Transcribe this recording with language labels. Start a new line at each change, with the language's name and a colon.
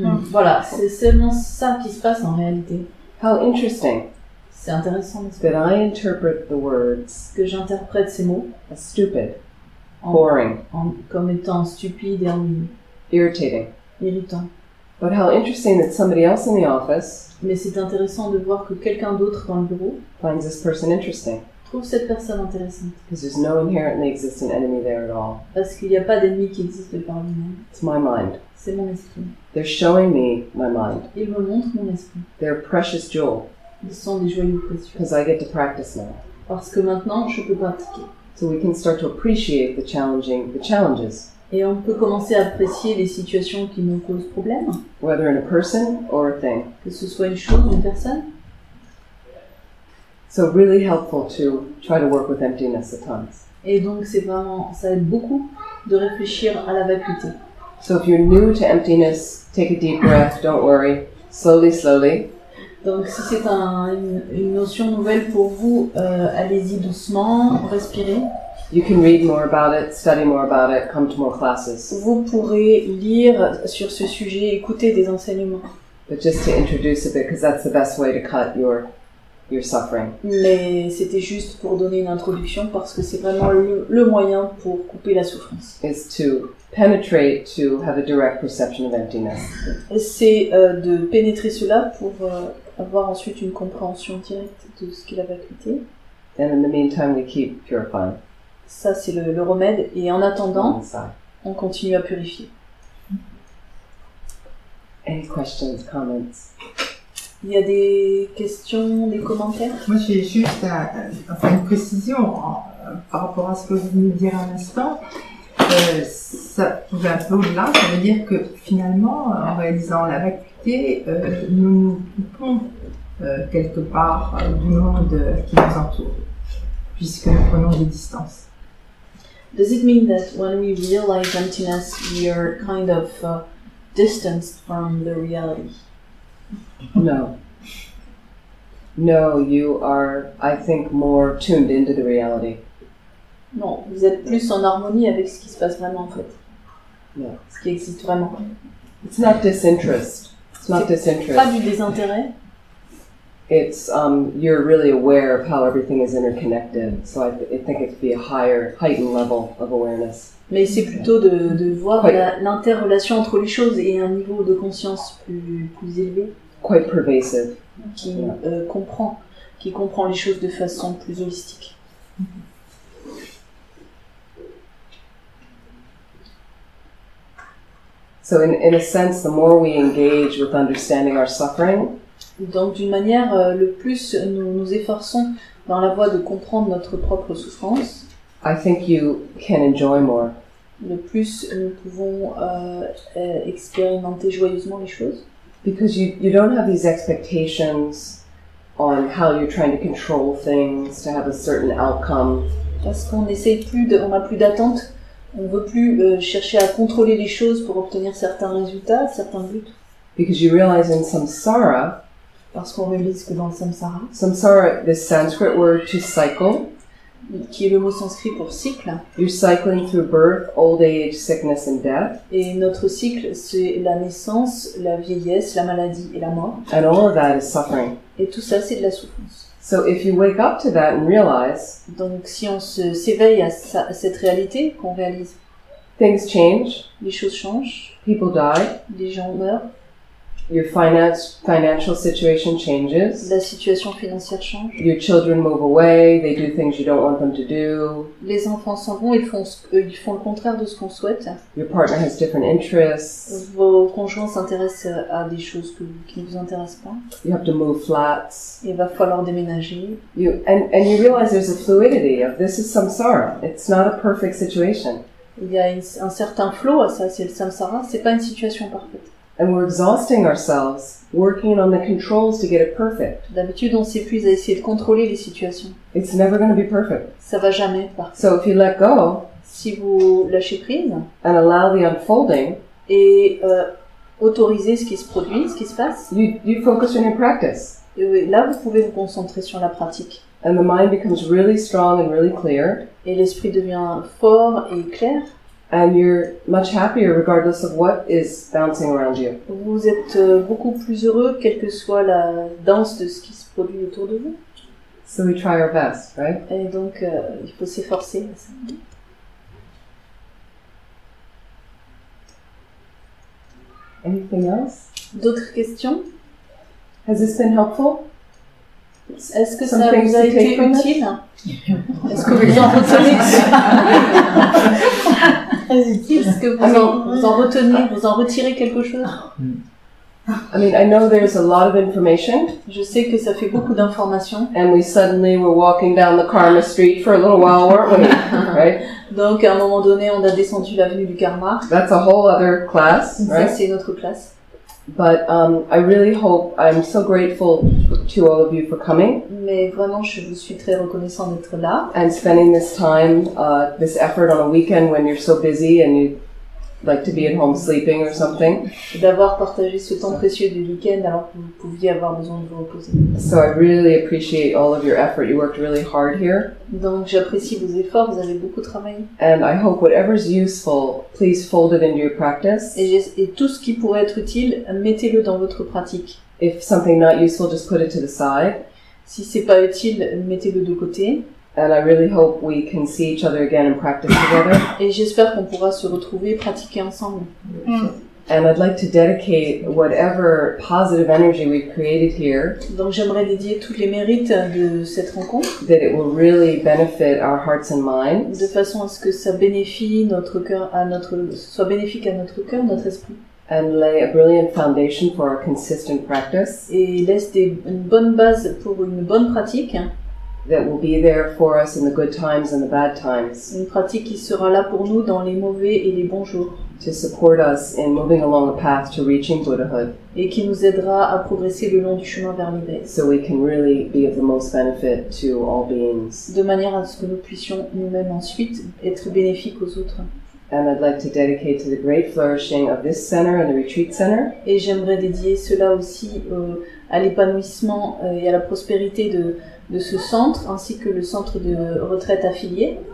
French: Voilà, c'est seulement ça qui se passe en réalité.
English: How interesting
French: C'est intéressant, n'est-ce pas,
English: that I interpret the words
French: que j'interprète ces mots
English: as stupid, boring,
French: comme étant stupides et ennuyeux,
English: irritating.
French: irritants.
English: But how interesting that somebody else in the office
French: Mais c'est intéressant de voir que quelqu'un d'autre dans le bureau
English: finds this person interesting,
French: trouve cette personne intéressante.
English: because there's no inherently existent enemy there at all.
French: Parce qu'il n'y a pas d'ennemi qui existe de par lui-même.
English: It's my mind.
French: C'est mon esprit.
English: They're showing me my mind.
French: Il me montre mon esprit.
English: They're a precious jewel,
French: Ils sont des joyaux précieux.
English: because I get to practice now.
French: Parce que maintenant, je peux pratiquer.
English: So we can start to appreciate the challenges,
French: Et on peut commencer à apprécier les situations qui nous posent problème,
English: whether in a person or a thing.
French: que ce soit une chose, une personne.
English: So really helpful to try to work with emptiness at times.
French: Et donc, ça aide beaucoup de réfléchir à la vacuité.
English: So if you're new to emptiness, take a deep breath, don't worry. Slowly, slowly.
French: Donc, si c'est une notion nouvelle pour vous, allez-y doucement, respirez.
English: You can read more about it, study more about it, come to more classes.
French: Vous pourrez lire sur ce sujet, écouter des enseignements.
English: But just to introduce a bit, because that's the best way to cut your suffering.
French: Mais c'était juste pour donner une introduction parce que c'est vraiment le moyen pour couper la souffrance.
English: Is to penetrate, to have a direct perception of emptiness.
French: C'est de pénétrer cela pour avoir ensuite une compréhension directe de ce qu'est la vacuité.
English: And in the meantime, we keep purifying.
French: Ça, c'est le remède. Et en attendant,
English: Inside.
French: on continue à purifier.
English: Any questions, comments?
French: Il y a des questions, des commentaires? Moi, j'ai juste une précision par rapport à ce que vous venez de dire à l'instant. Ça va un peu au-delà. Ça veut dire que finalement, en réalisant la vacuité, nous nous coupons quelque part du monde qui nous entoure, puisque nous prenons des distances.
English: Does it mean that when we realize emptiness, we are kind of distanced from the reality? No. No, you are, I think, more tuned into the reality.
French: Non, vous êtes plus en harmonie avec ce qui se passe vraiment en fait.
English: No.
French: Ce qui existe vraiment.
English: It's not disinterest. It's not disinterest.
French: Pas du désintérêt.
English: It's, you're really aware of how everything is interconnected. So I think it could be a higher, heightened level of awareness.
French: Mais c'est plutôt de voir l'interrelation entre les choses et un niveau de conscience plus élevé.
English: Quite pervasive.
French: Qui comprend, qui comprend les choses de façon plus holistique.
English: So in a sense, the more we engage with understanding our suffering,
French: Donc d'une manière, le plus nous nous efforçons dans la voie de comprendre notre propre souffrance,
English: I think you can enjoy more.
French: le plus nous pouvons expérimenter joyeusement les choses.
English: Because you don't have these expectations on how you're trying to control things to have a certain outcome.
French: Parce qu'on n'essaye plus, on n'a plus d'attente, on veut plus chercher à contrôler les choses pour obtenir certains résultats, certains buts.
English: Because you realize in samsara,
French: Parce qu'on réalise que dans le samsara,
English: this Sanskrit word to cycle,
French: qui est le mot sanskrit pour cycle,
English: you're cycling through birth, old age, sickness, and death.
French: et notre cycle, c'est la naissance, la vieillesse, la maladie et la mort.
English: And all of that is suffering.
French: Et tout ça, c'est de la souffrance.
English: So if you wake up to that and realize
French: Donc si on s'éveille à cette réalité, qu'on réalise,
English: things change,
French: les choses changent,
English: people die,
French: les gens meurent,
English: your financial situation changes,
French: la situation financière change,
English: your children move away, they do things you don't want them to do,
French: les enfants s'en vont, ils font le contraire de ce qu'on souhaite,
English: your partner has different interests,
French: vos conjoints s'intéressent à des choses qui ne vous intéressent pas,
English: you have to move flats,
French: il va falloir déménager,
English: and you realize there's a fluidity of this is samsara. It's not a perfect situation.
French: il y a un certain flow à ça, c'est le samsara, c'est pas une situation parfaite.
English: And we're exhausting ourselves working on the controls to get it perfect.
French: D'habitude, on s'épuise à essayer de contrôler les situations.
English: It's never going to be perfect.
French: Ça va jamais parfait.
English: So if you let go
French: Si vous lâchez prise
English: and allow the unfolding,
French: et autorisez ce qui se produit, ce qui se passe,
English: you focus on your practice.
French: Là, vous pouvez vous concentrer sur la pratique.
English: And the mind becomes really strong and really clear.
French: Et l'esprit devient fort et clair.
English: And you're much happier regardless of what is bouncing around you.
French: Vous êtes beaucoup plus heureux, quelle que soit la danse de ce qui se produit autour de vous.
English: So we try our best, right?
French: Et donc, il faut s'efforcer.
English: Anything else?
French: D'autres questions?
English: Has this been helpful?
French: Est-ce que ça vous a été utile? Est-ce que vous en retenez? Est-ce que vous en retirez quelque chose?
English: I mean, I know there's a lot of information.
French: Je sais que ça fait beaucoup d'informations.
English: And we suddenly were walking down the karma street for a little while, weren't we? Right?
French: Donc, à un moment donné, on a descendu l'avenue du karma.
English: That's a whole other class, right?
French: Ça, c'est une autre classe.
English: But I really hope, I'm so grateful to all of you for coming.
French: Mais vraiment, je vous suis très reconnaissant d'être là.
English: And spending this time, this effort on a weekend when you're so busy and you like to be at home sleeping or something.
French: D'avoir partagé ce temps précieux du week-end alors que vous pouviez avoir besoin de vous reposer.
English: So I really appreciate all of your effort. You worked really hard here.
French: Donc j'apprécie vos efforts, vous avez beaucoup travaillé.
English: And I hope whatever's useful, please fold it into your practice.
French: Et tout ce qui pourrait être utile, mettez-le dans votre pratique.
English: If something not useful, just put it to the side.
French: Si c'est pas utile, mettez-le de côté.
English: And I really hope we can see each other again and practice together.
French: Et j'espère qu'on pourra se retrouver et pratiquer ensemble.
English: And I'd like to dedicate whatever positive energy we've created here.
French: Donc j'aimerais dédier tous les mérites de cette rencontre.
English: That it will really benefit our hearts and minds.
French: De façon à ce que ça bénéficie soit bénéfique à notre cœur, notre esprit.
English: And lay a brilliant foundation for our consistent practice.
French: Et laisse une bonne base pour une bonne pratique.
English: That will be there for us in the good times and the bad times.
French: Une pratique qui sera là pour nous dans les mauvais et les bons jours.
English: To support us in moving along a path to reaching Buddhahood.
French: Et qui nous aidera à progresser le long du chemin vers l'éveil.
English: So we can really be of the most benefit to all beings.
French: De manière à ce que nous puissions nous-mêmes ensuite être bénéfiques aux autres.
English: And I'd like to dedicate to the great flourishing of this center and the retreat center.
French: Et j'aimerais dédier cela aussi à l'épanouissement et à la prospérité de ce centre, ainsi que le centre de retraite affilié.